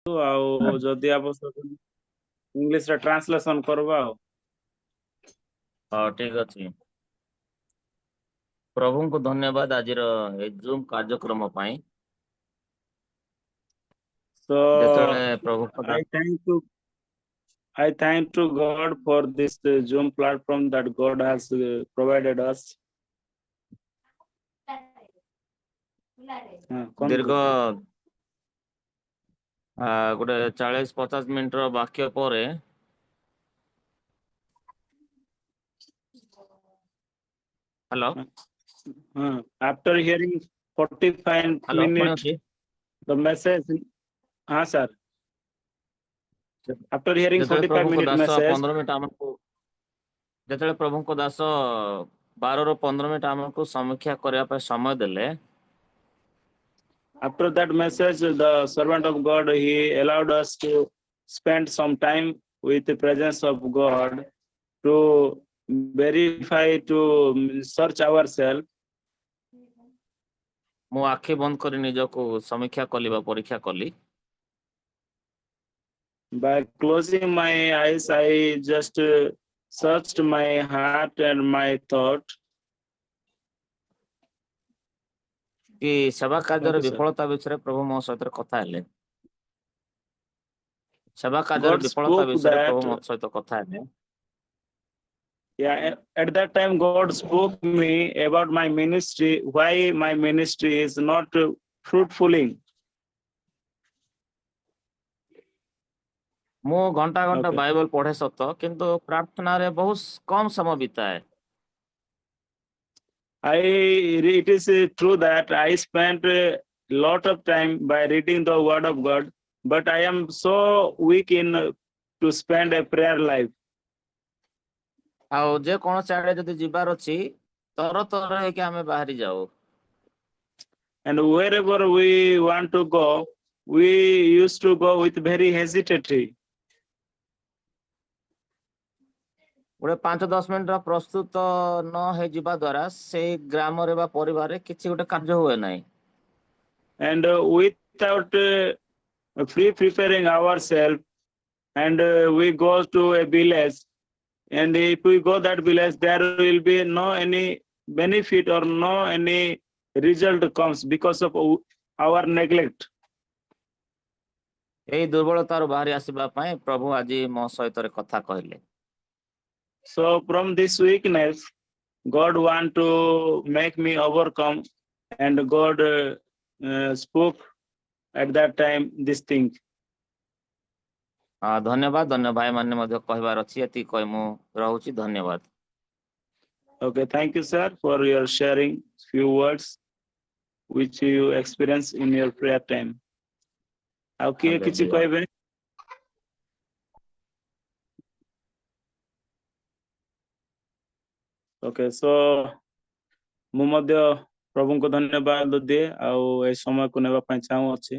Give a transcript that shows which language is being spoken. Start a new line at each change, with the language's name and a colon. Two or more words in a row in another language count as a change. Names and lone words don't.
Odia: ଆଉ ଯଦି ଆବଶ୍ୟକ ଇଂଲିଶରେ ଟ୍ରାନ୍ସଲେସନ କରବା ଆଉ। ହଁ ଠିକ ଅଛି। ପ୍ରଭୁଙ୍କୁ ଧନ୍ୟବାଦ ଆଜିର ଏ ଜୁମ କାର୍ଯ୍ୟକ୍ରମ ପାଇଁ।
English: So
Odia: ଯେତେବେଳେ ପ୍ରଭୁ
English: I thank to God for this Zoom platform that God has provided us.
Odia: ଦୀର୍ଘ ଗୋଟେ 40-50 ମିନିଟର ବାକ୍ୟ ପରେ ହ୍ୟାଲୋ
English: after hearing 45 ହ୍ୟାଲୋ minutes the message sir after hearing
Odia: ଯେତେବେଳେ 45 ପ୍ରଭୁଙ୍କ
English: minute
Odia: ଦାସ
English: message
Odia: 15 ମିନିଟ ଆମକୁ ଯେତେବେଳେ ପ୍ରଭୁଙ୍କ ଦାସ 12ରୁ 15 ମିନିଟ ଆମକୁ ସମୀକ୍ଷା କରିବା ପାଇଁ ସମୟ ଦେଲେ,
English: after that message the servant of God he allowed us to spend some time with the presence of God to verify, to search ourselves.
Odia: ମୁଁ ଆଖି ବନ୍ଦ କରି ନିଜକୁ ସମୀକ୍ଷା କଲି ବା ପରୀକ୍ଷା କଲି।
English: By closing my eyes I just searched my heart and my thought.
Odia: କି ସେବା କାର୍ଯ୍ୟର ବିଫଳତା ବିଷୟରେ ପ୍ରଭୁ ମୋ ସହିତ କଥା ହେଲେ। ସେବା କାର୍ଯ୍ୟର ବିଫଳତା ବିଷୟରେ ପ୍ରଭୁ ମୋ ସହିତ କଥା ହେଲେ।
English: Yeah, at that time God spoke me about my ministry, why my ministry is not fruitfuling.
Odia: ମୁଁ ଘଣ୍ଟା ଘଣ୍ଟା ବାଇବଲ ପଢେ ସତ, କିନ୍ତୁ ପ୍ରାର୍ଥନାରେ ବହୁତ କମ ସମୟ ବିତାଏ।
English: It is true that I spent a lot of time by reading the word of God, but I am so weak in to spend a prayer life.
Odia: ଆଉ ଯେ କୌଣସି ଆଡେ ଯଦି ଯିବାର ଅଛି ତର ହେଇକି ଆମେ ବାହାରି ଯାଉ।
English: And wherever we want to go, we used to go with very hesitatory.
Odia: ଗୋଟେ 5-10 ମିନିଟର ପ୍ରସ୍ତୁତ ନ ହେଇଯିବା ଦ୍ୱାରା ସେଇ ଗ୍ରାମରେ ବା ପରିବାରରେ କିଛି ଗୋଟେ କାର୍ଯ୍ୟ ହୁଏ ନାହିଁ।
English: And without preparing ourselves, and we go to a village, and if we go that village, there will be no any benefit or no any result comes because of our neglect.
Odia: ଏଇ ଦୁର୍ବଳତାରୁ ବାହାରି ଆସିବା ପାଇଁ ପ୍ରଭୁ ଆଜି ମୋ ସହିତ କଥା କହିଲେ।
English: So from this weakness, God want to make me overcome, and God spoke at that time this thing.
Odia: ଧନ୍ୟବାଦ। ଧନ୍ୟ ଭାଇ ମାନେ ମଧ୍ୟ କହିବାର ଅଛି, ଏତିକି କହି ମୁଁ ରହୁଛି। ଧନ୍ୟବାଦ।
English: Okay, thank you sir for your sharing few words which you experience in your prayer time.
Odia: ଆଉ କିଏ କିଛି କହିବେ?
English: Okay, so
Odia: ମୁଁ ମଧ୍ୟ ପ୍ରଭୁଙ୍କୁ ଧନ୍ୟବାଦ ଦିଏ ଆଉ ଏ ସମୟକୁ ନେବା ପାଇଁ ଚାହୁଁଅଛି।